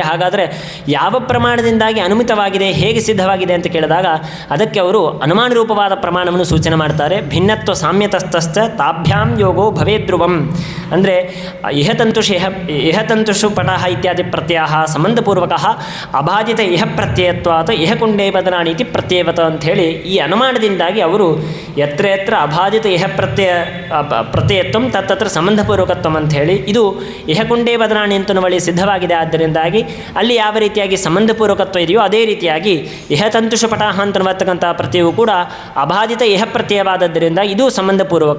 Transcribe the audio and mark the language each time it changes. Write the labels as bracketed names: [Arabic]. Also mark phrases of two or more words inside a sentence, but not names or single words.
[Kannada] ಹಾಗಾದರೆ ಯಾವ ಪ್ರಮಾಣದಿಂದಾಗಿ ಅನುಮಿತವಾಗಿದೆ, ಹೇಗೆ ಸಿದ್ಧವಾಗಿದೆ ಅಂತ ಕೇಳಿದಾಗ ಅದಕ್ಕೆ ಅವರು ಅನುಮಾನ ರೂಪವಾದ ಪ್ರಮಾಣವನ್ನು ಸೂಚನೆ ಮಾಡ್ತಾರೆ. [Sanskrit] ಭಿನ್ನತ್ವ ಸಾಮ್ಯತಸ್ತಶ್ಚ ತಾಭ್ಯಾಂ ಯೋಗೋ ಭವೇದ್ರುವಂ. ಅಂದರೆ ಇಹತಂತುಷು ಪಟಃ ಇತ್ಯಾದಿ ಪ್ರತ್ಯಯ ಸಂಬಂಧಪೂರ್ವಕ ಅಭಾಜಿತ ಇಹ ಪ್ರತ್ಯಯತ್ವಾತ್ ಇಹ ಕುಂಡೇ ಬದನಾಣಿ ಇತಿ ಪ್ರತ್ಯಯವತ [Kannada] ಅಂಥೇಳಿ ಈ ಅನುಮಾನದಿಂದಾಗಿ ಅವರು [Sanskrit] ಯತ್ರ ಯತ್ರ ಅಭಾಜಿತ ಇಹ ಪ್ರತ್ಯಯತ್ವಂ ತತ್ತತ್ರ ಸಂಬಂಧಪೂರ್ವಕತ್ವಂ [Kannada] ಅಂಥೇಳಿ ಇದು ಇಹಕುಂಡೇ ಬದಲಾಣಿ ಅಂತನವಳಿ ಸಿದ್ಧವಾಗಿದೆ. ಆದ್ದರಿಂದಾಗಿ ಅಲ್ಲಿ ಯಾವ ರೀತಿಯಾಗಿ ಸಂಬಂಧಪೂರ್ವಕತ್ವ ಇದೆಯೋ ಅದೇ ರೀತಿಯಾಗಿ [Sanskrit] ಇಹತಂತುಷು ಪಟಃ [Kannada] ಅಂತನ್ನುವತಕ್ಕಂಥ ಪ್ರತ್ಯಯವು ಕೂಡ [Sanskrit] ಅಭಾಜಿತ ಇಹ [Kannada] ಪ್ರತ್ಯಯವಾದದ್ದರಿಂದ ಇದು ಸಂಬಂಧಪೂರ್ವಕ.